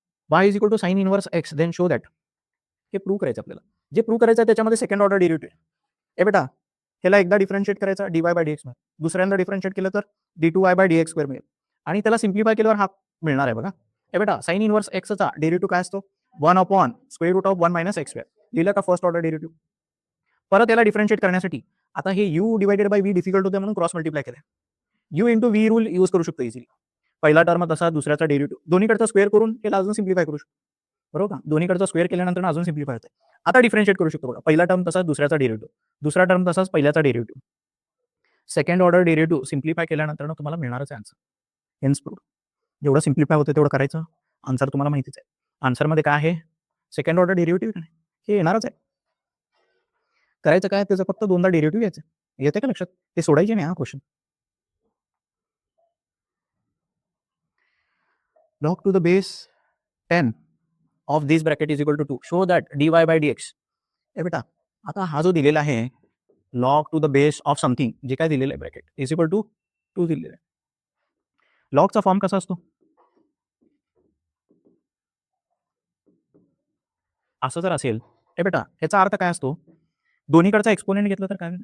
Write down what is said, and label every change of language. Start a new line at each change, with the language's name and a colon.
English: y is equal to sine inverse x then show that.
Marathi: हे prove करायचं आपल्याला. जे प्रूव्ह करायचं आहे त्याच्यामध्ये सेकंड ऑर्डर डेरिव्हेटिव्ह आहे. ए बेटा, ह्याला एकदा डिफरन्शिएट करायचा dy बाय dx मिळेल. दुसऱ्यांदा डिफरन्शिएट केलं तर d2y बाय dx स्क्वेअर मिळेल. आणि त्याला सिम्प्लिफाय केल्यावर हा मिळणार आहे बघा. ए बेटा, साइन इनव्हर्स एक्सचा डेरिव्हेटिव्ह काय असतो?
English: 1 upon square root of 1 minus x square.
Marathi: लिहिलं का फर्स्ट ऑर्डर डेरिव्हेटिव्ह? परत याला डिफरन्शिएट करण्यासाठी आता हे u divided by v difficult होते म्हणून क्रॉस मल्टिप्लाय केलं. u into v rule use करू शकतो इझिली. पहिला टर्म तसा, दुसऱ्याचा डेरिव्हेटिव्ह दोन्हीकडचा स्क्वेअर करून त्याला अजून सिम्प्लिफाय करू शकतो. बरोबर का? दोन्हीकडचा स्क्वेअर केल्यानंतर अजून सिम्प्लिफाय होते. आता डिफरन्शिएट करू शकतो बघा. पहिला टर्म तसाच, दुसऱ्याचा डेरिव्हेटिव्ह. दुसरा टर्म तसाच, पहिल्याचा derivative. Second order derivative simplify केल्यानंतर तुम्हाला मिळणारच आहे आन्सर. Hence prove. जेवढं सिम्प्लिफाय होतं तेवढं करायचं. आन्सर तुम्हाला माहितीच आहे. आन्सरमध्ये काय आहे? सेकंड ऑर्डर डेरिव्हेटिव्ह हे येणारच आहे. करायचं काय? त्याचं फक्त दोनदा डेरिव्हेटिव्ह घ्यायचं. येते का लक्षात? ते सोडायचे नाही हा question.
English: log to the base 10 of this bracket is equal to 2. Show that dy by dx.
Marathi: ए बेटा, आता हा जो दिलेला आहे
English: log to the base of something,
Marathi: जे काय दिलेलं आहे ब्रॅकेट इज इक्वल टू 2 दिलेलं आहे. लॉगचा फॉर्म कसा असतो? असं जर असेल, ए बेटा, ह्याचा अर्थ काय असतो? दोन्हीकडचा एक्सपोनेंट घेतलं तर काय?